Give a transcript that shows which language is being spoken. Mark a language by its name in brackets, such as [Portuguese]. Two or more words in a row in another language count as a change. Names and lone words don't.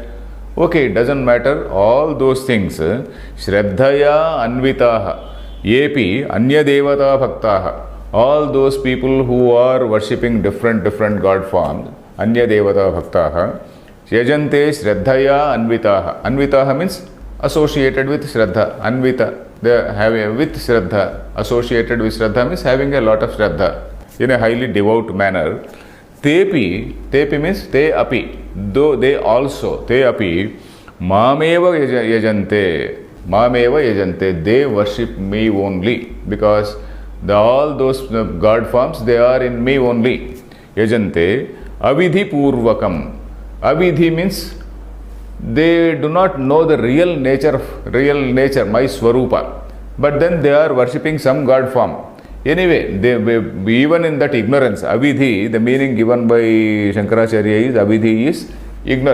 [English] Okay, it doesn't matter, all those things, [Sanskrit] श्रद्धया अन्विताः, येपि अन्य देवता भक्ताः, [English] all those people who are worshipping different god forms, [Sanskrit] अन्य देवता भक्ताः, यजन्ते श्रद्धया अन्विताः. [English] Anvitaha means associated with Shraddha. Anvita, they have with Shraddha, associated with Shraddha means having a lot of Shraddha in a highly devout manner. Tepi means [Sanskrit] ते अपि, [English] though they also, [Sanskrit] ते अपि, मामेव यजन्ते, [English] they worship me only, because all those god forms, they are in me only. [Sanskrit] यजन्ते अविधि पूर्वकम्. [English] Avidhi means they do not know the real nature, my swarupa, but then they are worshipping some god form. Anyway, even in that ignorance, avidhi, the meaning given by Shankaracharya is, avidhi is ignorance.